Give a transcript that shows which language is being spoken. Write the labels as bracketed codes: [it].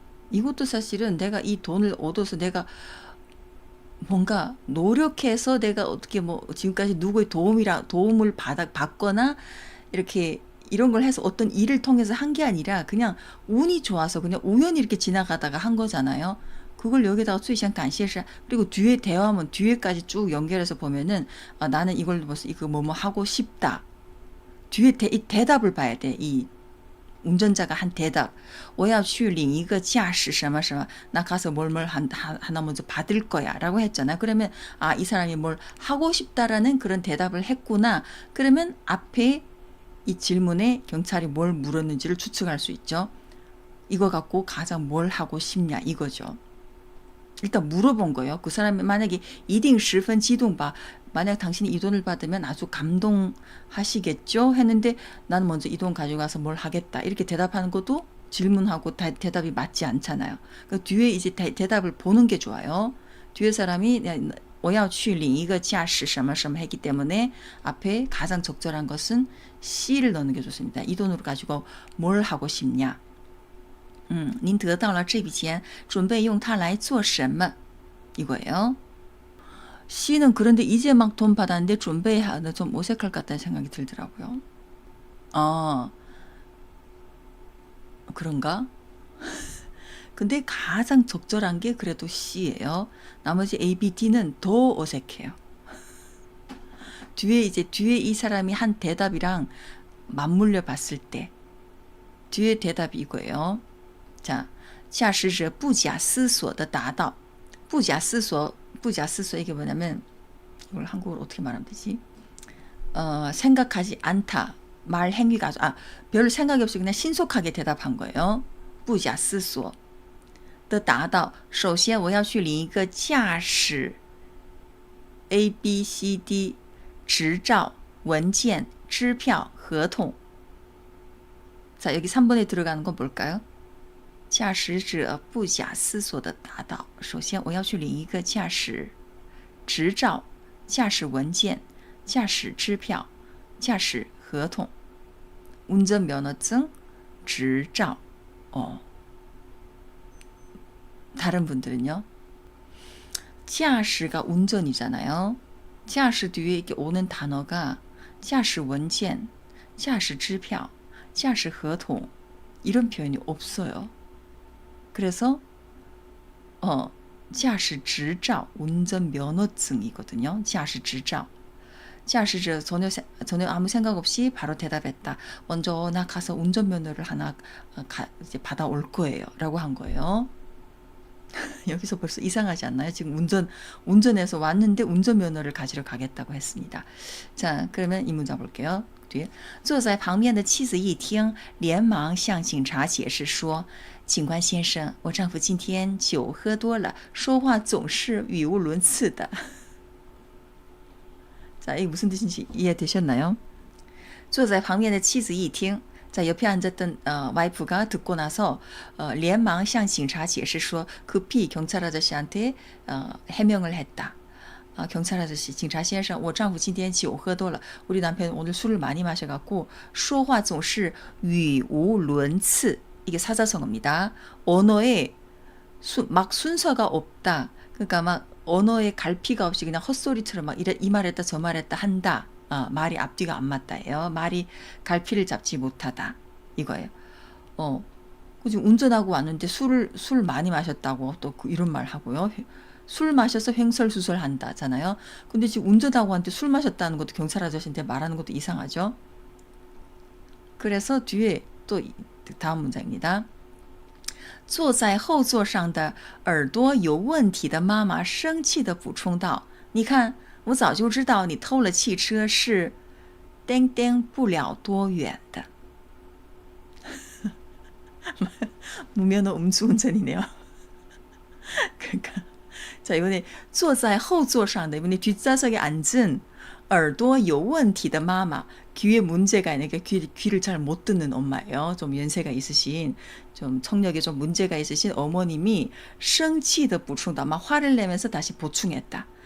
[ko] 이것도 사실은 내가 이 돈을 얻어서 내가 뭔가 노력해서 내가 어떻게 뭐 지금까지 누구의 도움을 받거나 이렇게 이런 걸 해서 어떤 일을 통해서 한 게 아니라 그냥 운이 좋아서 그냥 우연히 이렇게 지나가다가 한 거잖아요. 그걸 여기다가 [zh] 最想感谢谁 [ko] 그리고 뒤에 대화문 뒤에까지 쭉 연결해서 보면은 나는 이걸 벌써 이거 뭐뭐 하고 싶다. 뒤에 대답을 봐야 돼. 이 운전자가 한 대답. [zh] 我要去领一个驾驶什么什么. [ko] 나 가서 뭘뭘 하나 먼저 받을 거야. 라고 했잖아. 그러면 이 사람이 뭘 하고 싶다라는 그런 대답을 했구나. 그러면 앞에 이 질문에 경찰이 뭘 물었는지를 추측할 수 있죠. 이거 갖고 가장 뭘 하고 싶냐 이거죠. 일단 물어본 거예요. 그 사람이 만약에 [zh] 一定十分激动吧. [ko] 만약 당신이 이 돈을 받으면 아주 감동하시겠죠? 했는데 나는 먼저 이 돈 가져가서 뭘 하겠다. 이렇게 대답하는 것도 질문하고 대답이 맞지 않잖아요. 그 뒤에 이제 대답을 보는 게 좋아요. 뒤에 사람이 [zh] 我要去领一个驾驶什么什么 [ko] 했기 때문에 앞에 가장 적절한 것은 C를 넣는 게 좋습니다. 이 돈으로 가지고 뭘 하고 싶냐? [zh] 您得到了这笔钱准备用它来做什么? [ko] 이거예요. C는 그런데 이제 막 돈 받았는데 준비하는 좀 어색할 것 같다는 생각이 들더라고요. 그런가? 근데 가장 적절한 게 그래도 C예요. 나머지 A, B, D는 더 어색해요. 뒤에 이 사람이 한 대답이랑 맞물려 봤을 때 뒤에 대답이 이거예요. 자, [zh] 驾驶者不假思索的达到不假思索 [ko] 이게 뭐냐면 이걸 한국어로 어떻게 말하면 되지? 생각하지 않다. 말 행위가 별 생각이 없이 그냥 신속하게 대답한 거예요. [zh] 不假思索的达到首先我要去领一个驾驶 A, B, C, D 执照, 원件, 支票, 合同. [ko] 자, 여기 3번에 들어가는 건 뭘까요? [zh] 驾驶者不假思索的达到首先我要去领一个驾驶执照驾驶文件驾驶支票驾驶合同 운전면허증执照 [ko] 다른 분들은요? 驾驶가 운전이잖아요. 驾驶 뒤에 이렇게 오는 단어가 [zh] 驾驶文件驾驶支票驾驶合同 [ko] 이런 표현이 없어요. 그래서 驾驶执照 운전면허증이거든요. [zh] 驾驶执照 驾驶者 [ko] 전혀 아무 생각 없이 바로 대답했다. 먼저 나 가서 운전면허를 하나 이제 받아올 거예요. 라고 한 거예요. 여기서 벌써 이상하지 않나요? 지금 운전해서 왔는데 운전면허를 가지러 가겠다고 했습니다. 자, 그러면 이 문장 볼게요. [zh] 뒤에 坐在旁边的妻子一听连忙向警察解释说警官先生我丈夫今天酒喝多了说话总是语无伦次的 [ko] 자, 이게 무슨 뜻인지 이해되셨나요? [zh] 坐在旁边的妻子一听 [ko] 자, 옆에 앉았던 와이프가 듣고 나서 [zh] 连忙向警察解释说 [ko] 급히 경찰 아저씨한테 해명을 했다. 경찰 아저씨, [zh] 警察先生我丈夫今天酒喝多了 [ko] 우리 남편 오늘 술을 많이 마셔갖고 [zh] 说话总是语无伦次 [ko] 이게 사자성어입니다. 언어에 막 순서가 없다. 그러니까 막 언어에 갈피가 없이 그냥 헛소리처럼 막 이 말했다 저 말했다 한다. 말이 앞뒤가 안 맞다예요. 말이 갈피를 잡지 못하다. 이거예요. 지금 운전하고 왔는데 술 많이 마셨다고 또 이런 말 하고요. 술 마셔서 횡설수설한다잖아요. 근데 지금 운전하고 왔는데 술 마셨다는 것도 경찰 아저씨한테 말하는 것도 이상하죠. 그래서 뒤에 또 다음 문장입니다. [zh] 坐在后座上的耳朵有问题的妈妈生气地补充道你看我早就知道你偷了汽车是땡땡不了多远的 [ko] 무면허 음주운전이네요. 그러니까 자 이번에 [zh] 坐在后座上的 [ko] 이번에 뒷좌석에 앉은 [zh] 耳朵有问题的妈妈 [ko] 귀에 문제가 있는 게 귀를 잘 못 듣는 엄마예요. 좀 연세가 있으신 좀 청력에 좀 문제가 있으신 어머님이 [zh] 生气的补充 [ko] 다 막 화를 내면서 다시 보충했다.